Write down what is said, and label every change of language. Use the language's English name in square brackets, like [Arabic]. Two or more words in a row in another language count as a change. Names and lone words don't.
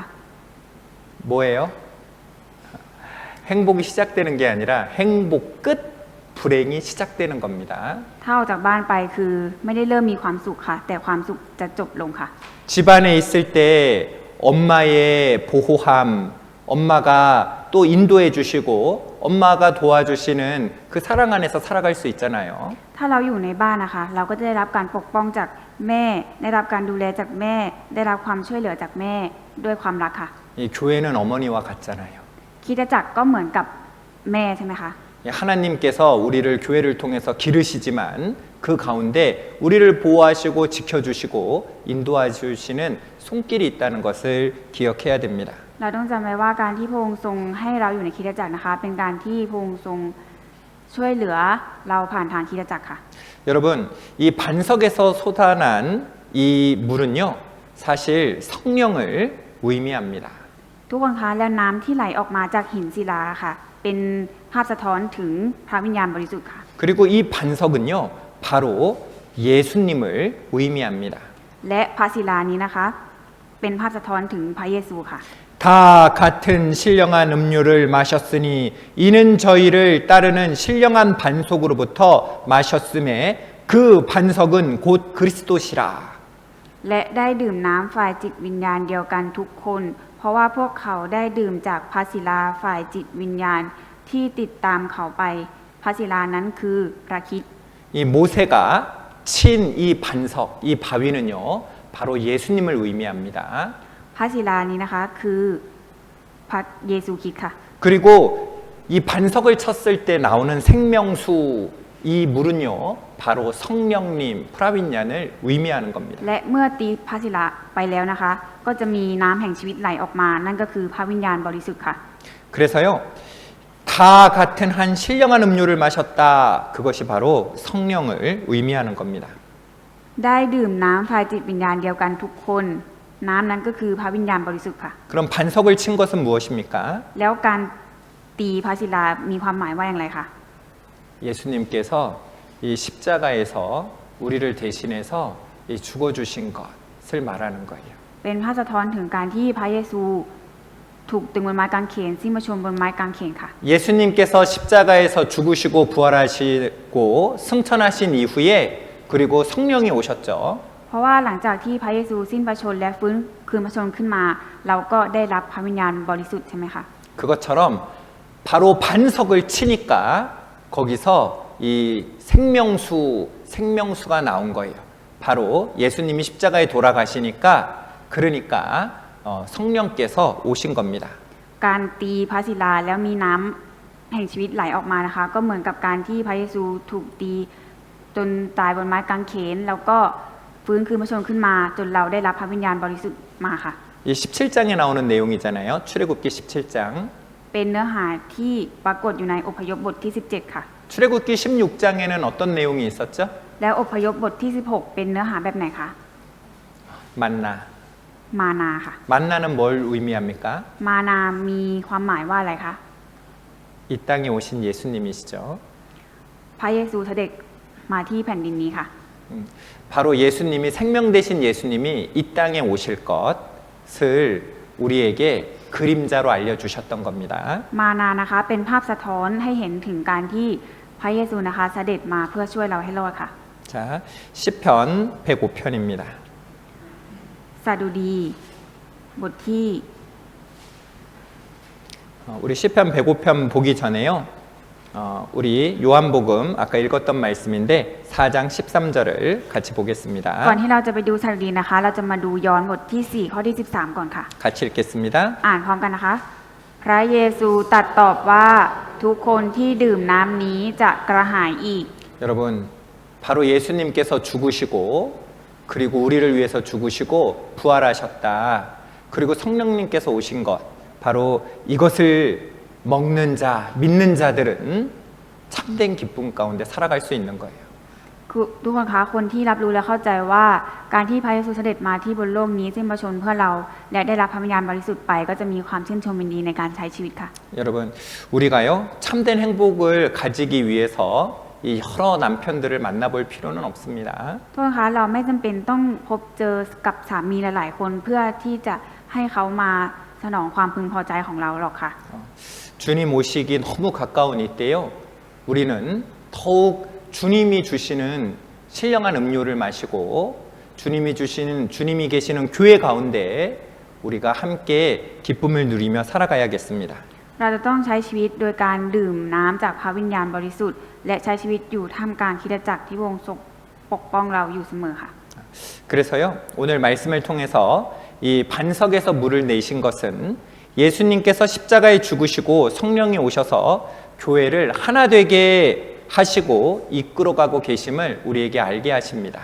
[Korean] 뭐예요? 행복이 시작되는 게 아니라 행복 끝 불행이 시작되는 겁니다. [Thai] ถ้าออกจากบ้านไปคือไม่ได้เริ่มมีความสุขค่ะ แต่ความสุขจะจบลงค่ะ [Korean] 집안에 있을 때 엄마의 보호함, 엄마가 또 인도해 주시고 엄마가 도와주시는 그 사랑 안에서 살아갈 수 있잖아요. [Thai] ถ้าเราอยู่ในบ้านนะคะ เราก็จะได้รับการปกป้องจากแม่ ได้รับการดูแลจากแม่ ได้รับความช่วยเหลือจากแม่ด้วยความรักค่ะ [Korean] 이 교회는 어머니와 같잖아요. [Thai] คริสตจักรก็เหมือนกับแม่ใช่ไหมคะ [Korean] 하나님께서 우리를 교회를 통해서 기르시지만 그 가운데 우리를 보호하시고 지켜주시고 인도해주시는 손길이 있다는 것을 기억해야 됩니다. [Thai] เราต้องจำไว้ว่าการที่พระองค์ทรงให้เราอยู่ในคริสตจักรนะคะ เป็นการที่พระองค์ทรงช่วยเหลือเราผ่านทางคริสตจักรค่ะ [Korean] 여러분 이 반석에서 솟아난 이 물은요 사실 성령을 의미합니다. [Thai] ทุกคนคะแล้วน้ำที่ไหลออกมาจากหินศิลาค่ะ เป็นภาพสะท้อนถึงพระวิญญาณบริสุทธิ์ค่ะ [Korean] 그리고 이 반석은요 바로 예수님을 의미합니다. [Thai] และพระศิลานี้นะคะ เป็นภาพสะท้อนถึงพระเยซูค่ะ [Korean] 다 같은 신령한 음료를 마셨으니 이는 저희를 따르는 신령한 반석으로부터 마셨음에 그 반석은 곧 그리스도시라. [Thai] และได้ดื่มน้ำฝ่ายจิตวิญญาณเดียวกันทุกคน เพราะว่าพวกเขาได้ดื่มจากพระศิลาฝ่ายจิตวิญญาณที่ติดตามเขาไป พระศิลานั้นคือพระคริสต์ [Korean] 이 모세가 친 이 반석, 이 바위는요 바로 예수님을 의미합니다. [Thai] พระศิลานี้นะคะคือพระเยซูคริสต์ค่ะ [Korean] 그리고 이 반석을 쳤을 때 나오는 생명수 이 물은요 바로 성령님, 프라빈얀을 의미하는 겁니다. [Thai] และเมื่อตีพระศิลาไปแล้วนะคะ ก็จะมีน้ำแห่งชีวิตไหลออกมา นั่นก็คือพระวิญญาณบริสุทธิ์ค่ะ [Korean] 그래서요 다 같은 한 신령한 음료를 마셨다. 그것이 바로 성령을 의미하는 겁니다. [Thai] ได้ดื่มน้ำฝ่ายจิตวิญญาณเดียวกันทุกคน น้ำนั้นก็คือพระวิญญาณบริสุทธิ์ค่ะ [Korean] 그럼 반석을 친 것은 무엇입니까? [Thai] แล้วการตีพระศิลามีความหมายว่าอย่างไรคะ [Korean] 예수님께서 이 십자가에서 우리를 대신해서 이 죽어주신 것을 말하는 거예요. [Thai] เป็นภาพสะท้อนถึงการที่พระเยซูถูกตึงบนไม้กางเขนสิ้นพระชนม์บนไม้กางเขนค่ะ [Korean] 예수님께서 십자가에서 죽으시고 부활하시고 승천하신 이후에 그리고 성령이 오셨죠. [Thai] เพราะว่าหลังจากที่พระเยซูสิ้นพระชนม์และฟื้นคืนพระชนม์ขึ้นมา เราก็ได้รับพระวิญญาณบริสุทธิ์ใช่ไหมคะ [Korean] 그것처럼 바로 반석을 치니까 거기서 이 생명수가 나온 거예요. 바로 예수님이 십자가에 돌아가시니까 그러니까 성령께서 오신 겁니다. [Thai] การตีพระศิลาแล้วมีน้ำแห่งชีวิตไหลออกมานะคะ ก็เหมือนกับการที่พระเยซูถูกตีจนตายบนไม้กางเขนแล้วก็ฟื้นคืนพระชนม์ขึ้นมาจนเราได้รับพระวิญญาณบริสุทธิ์มาค่ะ [Korean] 이 17장에 나오는 내용이잖아요. 출애굽기 17장. [Thai] เป็นเนื้อหาที่ปรากฏอยู่ในอพยพบทที่ 17 ค่ะ [Korean] 출애굽기 16장에는 어떤 내용이 있었죠? [Thai] แล้วอพยพบทที่ 16 เป็นเนื้อหาแบบไหนคะ [Korean] 만나. [Thai] มานาค่ะ [Korean] 만나는 뭘 의미합니까? [Thai] มานามีความหมายว่าอะไรคะ [Korean] 이 땅에 오신 예수님이시죠. [Thai] พระเยซูเสด็จมาที่แผ่นดินนี้ค่ะ [Korean] 바로 예수님이 생명 되신 예수님이 이 땅에 오실 것을 우리에게 그림자로 알려주셨던 겁니다. [Thai] มานานะคะเป็นภาพสะท้อนให้เห็นถึงการที่พระเยซูนะคะเสด็จมาเพื่อช่วยเราให้รอดค่ะ [Korean] 자, 시편 105편입니다. [Thai] สดุดีบทที่ [Korean] 우리 시편 105편 보기 전에요. 우리 요한복음 아까 읽었던 말씀인데 4장 13절을 같이 [Thai] ก่อน [Korean] 보겠습니다. [Thai] ที่เราจะไปดูสดุดีนะคะ เราจะมาดูย้อนบทที่ 4 ข้อที่ 13 ก่อนค่ะ [Korean] 같이 읽겠습니다. [Thai] อ่านพร้อมกันนะคะ พระเยซูตรัสตอบว่าทุกคนที่ดื่มน้ำนี้จะกระหายอีก [Korean] 여러분, 바로 예수님께서 죽으시고 그리고 우리를 위해서 죽으시고 부활하셨다. 그리고 성령님께서 오신 것. 바로 이것을 먹는 자, 믿는 자들은 참된 기쁨 가운데 살아갈 수 있는 거예요. [Thai] คือทุกคนคะคนที่รับรู้และเข้าใจว่าการที่พระเยซูเสด็จมาที่บนโลกนี้สิ้นพระชนม์เพื่อเราและได้รับพระวิญญาณบริสุทธิ์ไปก็จะมีความชื่นชมยินดีในการใช้ชีวิตค่ะ [Korean] 여러분, 우리가요 참된 행복을 가지기 위해서 이 여러 남편들을 만나볼 필요는 없습니다. [Thai] ทุกคนคะเราไม่จำเป็นต้องพบเจอกับสามีหลายๆคนเพื่อที่จะให้เขามาสนองความพึงพอใจของเราหรอกค่ะ [Korean] 주님 오시기 너무 가까운 이때요. 우리는 더욱 주님이 주시는 신령한 음료를 마시고 주님이 계시는 교회 가운데 우리가 함께 기쁨을 누리며 살아가야겠습니다. [Thai] เราจะต้องใช้ชีวิตโดยการดื่มน้ำจากพระวิญญาณบริสุทธิ์และใช้ชีวิตอยู่ท่ามกลางคริสตจักรที่พระองค์ทรงปกป้องเราอยู่เสมอค่ะ [Korean] 그래서요 오늘 말씀을 통해서 이 반석에서 물을 내신 것은 예수님께서 십자가에 죽으시고 성령이 오셔서 교회를 하나 되게 하시고 이끌어가고 계심을 우리에게 알게 하십니다.